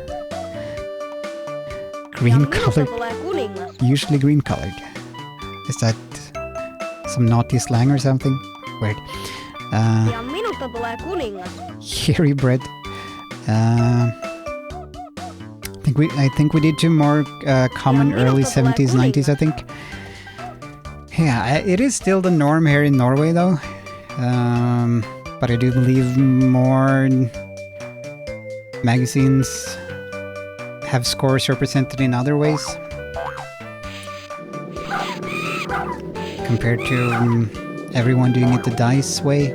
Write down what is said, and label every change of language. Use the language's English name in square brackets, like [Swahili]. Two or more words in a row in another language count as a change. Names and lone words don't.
[English] Green [Finnish] Pian minulta [English] colored, [Finnish] tulee kuningas. [English] usually green colored. Is that some naughty slang or something? Weird. [Finnish] Pian minulta tulee kuningas. [English] Hairy bread. I think we did two more common [Finnish] Ja [English] early [Finnish] minulta tulee [English] 70s, 90s, I think. Yeah, it is still the norm here in Norway, though. But I do believe more magazines have scores represented in other ways compared to everyone doing it the dice way.